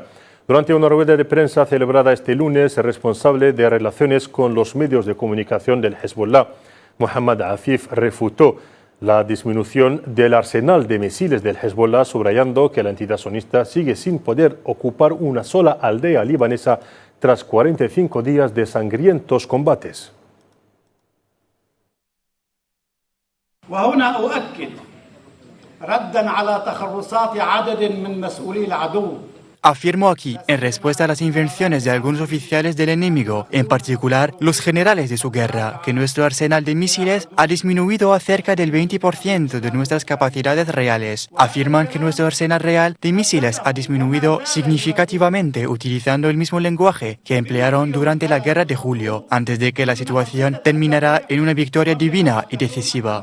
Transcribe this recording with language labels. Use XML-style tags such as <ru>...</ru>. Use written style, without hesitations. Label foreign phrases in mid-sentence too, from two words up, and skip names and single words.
<es>Durante una rueda de prensa celebrada este lunes, el responsable de relaciones con los medios de comunicación del Hezbollah, Mohammad Afif, refutó la disminución del arsenal de misiles del Hezbollah, subrayando que la entidad sionista sigue sin poder ocupar una sola aldea libanesa tras 45 días de sangrientos combates.</es> <ar>وهنا أؤكد ردا على تخرصات عدد من مسؤولي العدو.</ar> <es>Afirmó aquí, en respuesta a las invenciones de algunos oficiales del enemigo, en particular los generales de su guerra, que nuestro arsenal de misiles ha disminuido a cerca del 20% de nuestras capacidades reales. Afirman que nuestro arsenal real de misiles ha disminuido significativamente utilizando el mismo lenguaje que emplearon durante la guerra de julio, antes de que la situación terminara en una victoria divina y decisiva.</es>